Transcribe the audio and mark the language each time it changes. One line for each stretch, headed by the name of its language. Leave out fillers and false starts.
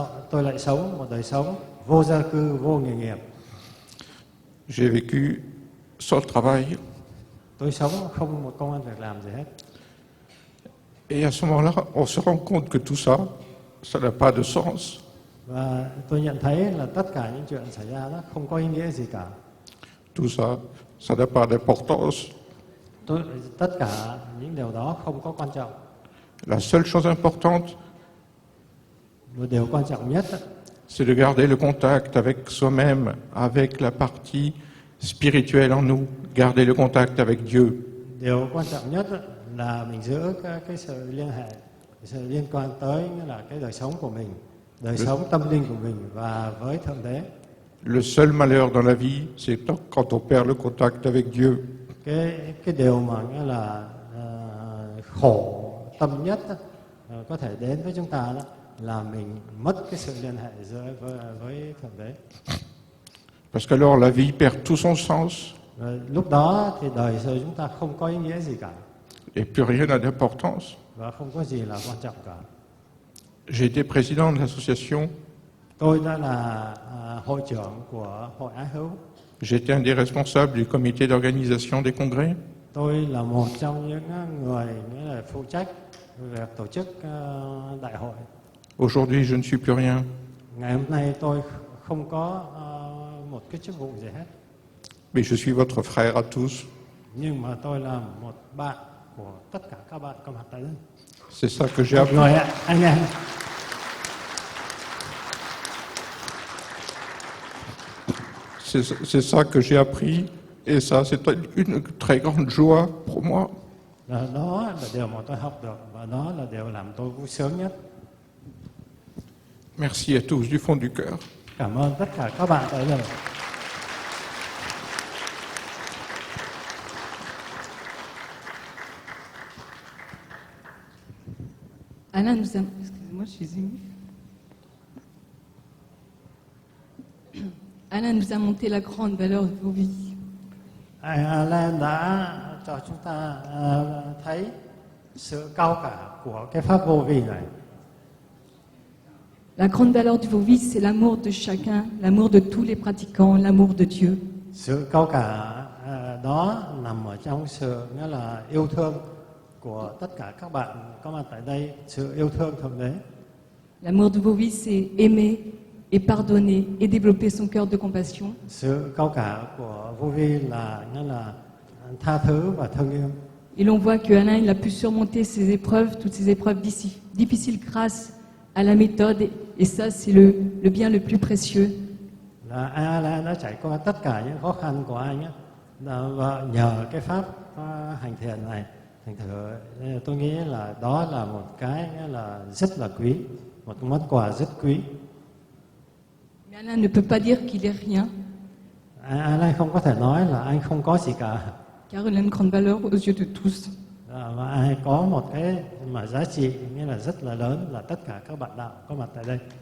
Vietnamese: Tôi lại sống một đời sống vô gia cư, vô nghề nghiệp.
French: J'ai vécu sans travail.
Vietnamese: Tôi sống không một công ăn việc làm gì hết.
French: Et à ce moment-là, on se rend compte que tout ça, ça n'a pas de sens.
Vietnamese: Và tôi nhận thấy là tất cả những chuyện xảy ra đó không có ý nghĩa gì cả.
French: Tout ça, ça n'a pas d'importance.
Vietnamese: Tất cả những điều đó không có quan trọng.
French: La seule chose importante,
Vietnamese: Một điều quan trọng nhất đó,
French: c'est de garder le contact avec soi-même, avec la partie spirituelle en nous, garder le contact avec Dieu.
Vietnamese: điều quan trọng nhất đó là mình giữ cái sự liên hệ, sự liên quan tới nghĩa là cái đời sống của mình, đời sống tâm linh của mình và với Thượng Đế.
French: Le seul malheur dans la vie, c'est quand on perd le contact avec Dieu.
Vietnamese: Cái điều mà nghĩa là khổ tâm nhất đó, có thể đến với chúng ta đó là mình mất cái sự liên hệ giữa với Thượng Đế.
French: Parce qu'alors la vie perd tout son sens
Vietnamese: Và lúc đó thì đời sống chúng ta không có ý nghĩa gì cả
French: et plus rien n'a d'importance.
Vietnamese: và không có gì là quan trọng cả.
French: J'ai été président de l'association,
Vietnamese: Tôi đã là hội trưởng của Hội Ái Hữu.
French: j'étais un des responsables du comité d'organisation des congrès.
Vietnamese: Tôi là một trong những người nghĩa là phụ trách việc tổ chức đại hội.
French: Aujourd'hui, je ne suis plus rien.
Vietnamese: Ngày hôm nay tôi không có một cái chức vụ gì hết,
French: Mais je suis votre frère à tous.
Vietnamese: nhưng mà tôi là một bạn của tất cả các bạn có mặt tại đây.
French: C'est ça que j'ai appris.
Vietnamese: người anh em.
French: C'est ça que j'ai appris. Et ça, c'est une très grande joie pour moi.
Vietnamese: Và đó là điều mà tôi học được và đó là điều làm tôi vui sướng nhất.
French: Merci à tous du fond du cœur.
Vietnamese: Cảm ơn tất cả các bạn tại đây.
French: Alain nous a... Excusez-moi, je suis émue. Alain nous a montré la grande valeur de vos vies.
Vietnamese: Alan đã cho chúng ta thấy sự cao cả của cái pháp vô vi này.
French: La grande valeur du vô vi, c'est l'amour de chacun, l'amour de tous les pratiquants, l'amour de Dieu.
Vietnamese: Sự cao cả đó nằm ở trong sự nghĩa là yêu thương của tất cả các bạn có mặt tại đây, sự yêu thương Thượng Đế.
French: L'amour du vô vi, c'est aimer et pardonner et développer son cœur de compassion.
Vietnamese: Sự cao cả của vô vi là nghĩa là tha thứ và thương yêu.
French: Et l'on voit que Alain il a pu surmonter ces épreuves, toutes ces épreuves difficiles grâce à la méthode. Et ça, c'est le bien le plus précieux.
Vietnamese: Là Alain đã trải qua tất cả những khó khăn của anh ấy, và nhờ cái pháp hành thiền này, thành thử tôi nghĩ là đó là một cái là rất là quý, một món quà rất quý.
French: Mais Alain ne peut pas dire qu'il est rien,
Vietnamese: Alain không có thể nói là anh không có gì cả,
French: car il a une grande valeur aux yeux de tous.
Vietnamese: và anh có một cái mà giá trị nghĩa là rất là lớn, là tất cả các bạn đạo có mặt tại đây.